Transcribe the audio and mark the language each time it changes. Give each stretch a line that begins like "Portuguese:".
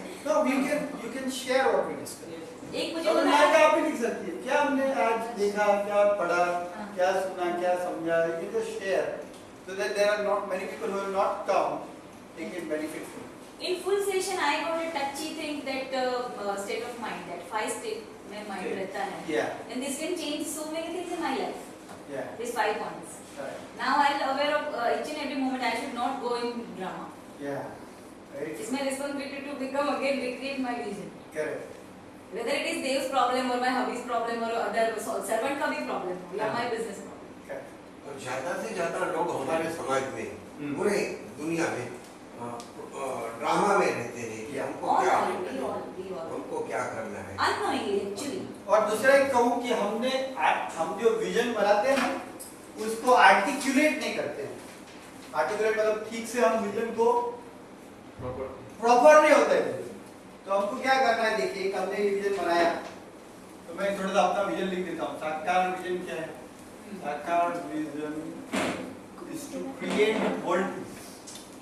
English: No, you can share what we discussed.
Hindi: एक मुझे तो मैं क्या भी लिख सकती है, क्या हमने आज देखा, क्या पढ़ा, क्या सुना, क्या समझा, ये जो share,
English: so that there are not many people who will not come, they can benefit from it. In full session, I got a touchy thing that state of mind, that 5 state
Hindi: में mind रहता है.
English: Yeah. And this can change so many things in my life. Yeah. These 5 points. Right. Now I'm aware of each and every moment. I should not go in drama. Yeah. Right. It's my responsibility to become again recreate my vision. Correct. Whether it is Dev's problem or my hubby's problem or other servant
Hindi: का भी problem हो
English: या my business problem. Correct.
Hindi: और ज्यादा से ज्यादा लोग हमारे समाज में, पूरे दुनिया में ड्रामा में रहते हैं कि हमको क्या हमको क्या करना है.
English: Unknowingly actually.
Hindi: और दूसरा एक कहूँ कि हम जो विजन बनाते हैं उसको आर्टिकुलेट नहीं करते हैं. आर्टिकुलेट मतलब ठीक से हम विजन को प्रॉपर नहीं होता है. तो हमको क्या करना है, देखिए एक हमने विजन बनाया, तो मैं थोड़ा सा अपना विजन लिख देता हूँ. साकार विजन क्या है?
English: Saakar vision is to create world peace.